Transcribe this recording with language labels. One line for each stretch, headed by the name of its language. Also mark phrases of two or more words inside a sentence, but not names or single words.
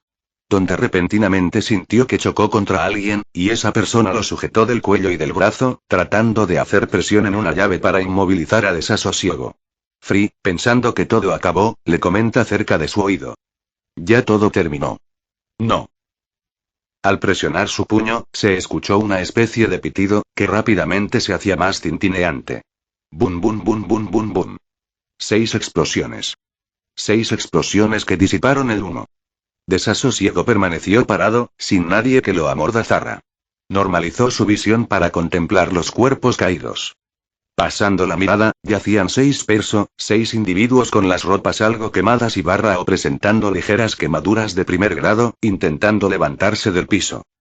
Spanish: Donde repentinamente sintió que chocó contra alguien, y esa persona lo sujetó del cuello y del brazo, tratando de hacer presión en una llave para inmovilizar a Desasosiego. Free, pensando que todo acabó, le comenta cerca de su oído. Ya todo terminó. No. Al presionar su puño, se escuchó una especie de pitido, que rápidamente se hacía más tintineante. Bum bum bum bum bum bum. 6 explosiones. 6 explosiones que disiparon el humo. Desasosiego permaneció parado, sin nadie que lo amordazara. Normalizó su visión para contemplar los cuerpos caídos. Pasando la mirada, yacían 6 individuos con las ropas algo quemadas y o presentando ligeras quemaduras de primer grado, intentando levantarse del piso.